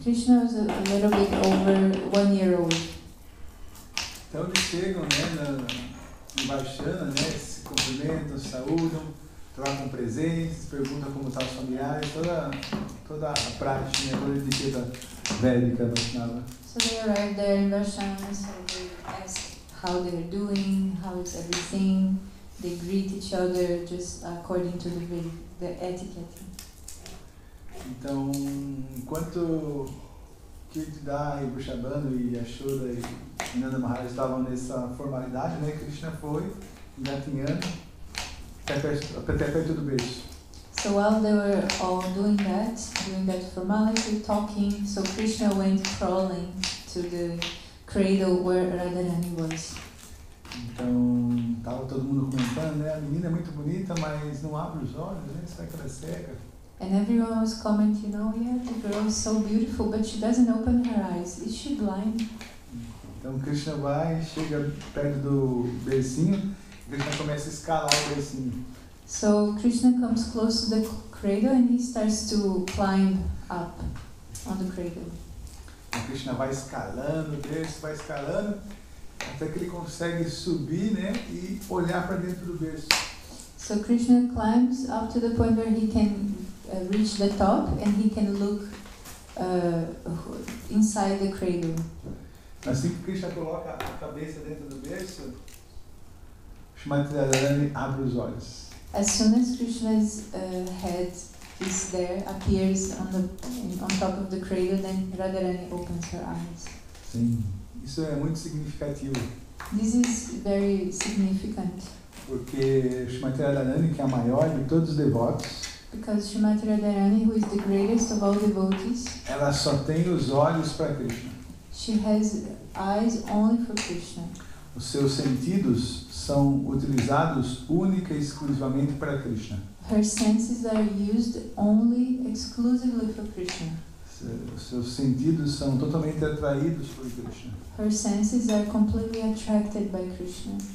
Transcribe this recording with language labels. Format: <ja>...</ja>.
<en>Krishna was a little bit over 1 year old.</en> <pt>Então eles chegam, né, em Varshana, né, se cumprimentam, se saúdam, trocam presentes, perguntam como estão os familiares, toda a prática, toda a etiqueta védica Vaishnava.</pt> <en>So they arrived there in Varshana, so they ask how they're doing, how is everything. They greet each other just according to the etiquette.</en> <pt>Então, enquanto Kirtida e Vrishabhanu e Yashoda e Nanda Maharaj estavam nessa formalidade, né, Krishna foi engatinhando até perto do berço.</pt> <en>So while they were all doing that formality, talking, so Krishna went crawling to the cradle where Radharani was.</en> <pt>Então, estava todo mundo comentando, né? A menina é muito bonita, mas não abre os olhos, né? Será que ela é cega?</pt> <en>And everyone was commenting, yeah, the girl is so beautiful, but she doesn't open her eyes. Is she blind?</en> <pt>Então, Krishna vai, chega perto do bercinho, e Krishna começa a escalar o bercinho.</pt> <en>So Krishna comes close to the cradle and he starts to climb up on the cradle.</en> <pt>Então, Krishna vai escalando o berço, vai escalando, até que ele consegue subir, né, e olhar para dentro do berço.</pt> <en>So Krishna climbs up to the point where he can reach the top and he can look inside the cradle.</en> <pt>Assim que Krishna coloca a cabeça dentro do berço, Srimati Radharani abre os olhos.</pt> <en>As soon as Krishna's head is there, appears on top of the cradle, then Radharani opens her eyes.</en> <pt>Sim, isso é muito significativo.</pt> <en>This is very significant.</en> <pt>Porque Srimati Radharani, que é a maior de todos os devotos,</pt> <en>Because Srimati Radharani, who is the greatest of all devotees,</en> <pt>ela só tem os olhos para Krishna.</pt> <en>she has eyes only for Krishna.</en> <pt>os seus sentidos são utilizados única e exclusivamente para Krishna.</pt> <en>Her senses are used only exclusively for Krishna.</en> <pt>Os seus sentidos são totalmente atraídos por Krishna.</pt> <en>Her senses are completely attracted by Krishna.</en>